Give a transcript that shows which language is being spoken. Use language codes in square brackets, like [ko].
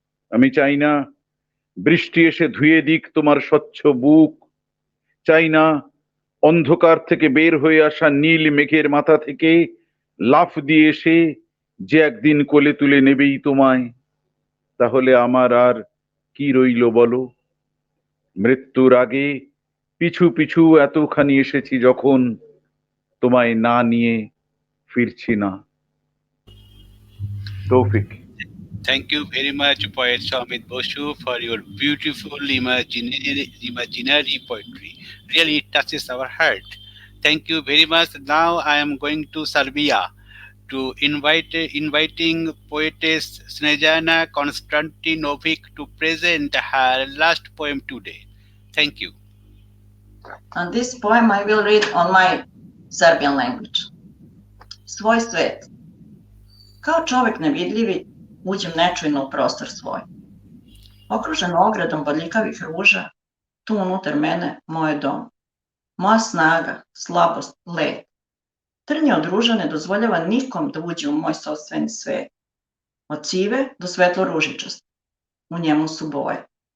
[bn] আমি চাই না বৃষ্টি এসে ধুয়ে দিক তোমার স্বচ্ছ বুক, চাই না অন্ধকার থেকে বের হয়ে আসা নীল মেঘের মাথা থেকে লাফ দিয়ে এসে যে একদিন কোলে তুলে নেবেই তোমায়। তাহলে আমার আর কি রইল বলো? মৃত্যুর আগে পিছু পিছু এতখানি এসেছি যখন, তোমায় না নিয়ে ফিরছি না। তৌফিক। [en] Thank you very much, poet Soumit Basu, for your beautiful imaginary poetry. Really, it touches our heart. Thank you very much. Now I am going to Serbia to inviting poetess Snezana Konstantinovic to present her last poem today. Thank you. And this poem I will read on my Serbian language. [sr] Svoj svet. Kao čovek nevidljivi, uđem nečujno u prostor svoj. Okružen ogradom bodljikavih ruža, tu unutar mene moj dom. Moja snaga, slabost, led. Trnje od ruža ne dozvoljava nikom da uđe u moj sopstveni svet. Od sive do svetlo ružičasti. U njemu su boje.